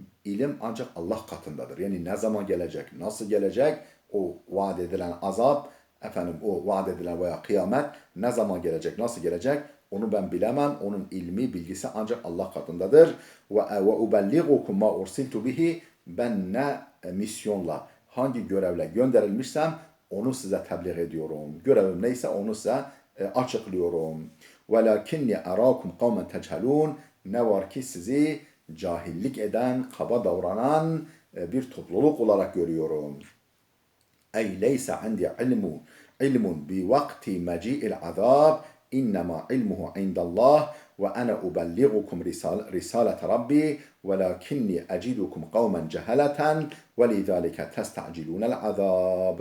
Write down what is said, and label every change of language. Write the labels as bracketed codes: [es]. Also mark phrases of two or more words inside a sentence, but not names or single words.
[tr] ilim ancak Allah katındadır. Yani ne zaman gelecek, nasıl gelecek, o vaat edilen azap, o vaat edilen veya kıyamet ne zaman gelecek, nasıl gelecek, onu ben bilemem. Onun ilmi, bilgisi ancak Allah katındadır. [ar] وأبلغكم ما أرسلت به, [tr] ben ne misyonla, hangi görevle gönderilmişsem onu size tebliğ ediyorum. Görevim neyse onu size açıklıyorum. [ar] وَلَكِنِّي أَرَاكُمْ قَوْمًا تَجْهَلُونَ, [tr] ne var ki sizi cahillik eden, kaba davranan bir topluluk olarak görüyorum. [ar] أي ليس عندي علم بوقت مجيء العذاب، إنما علمه عند الله وأنا أبلغكم رسالة ربي ولكني أجدكم قوما جهلة ولذلك تستعجلون العذاب.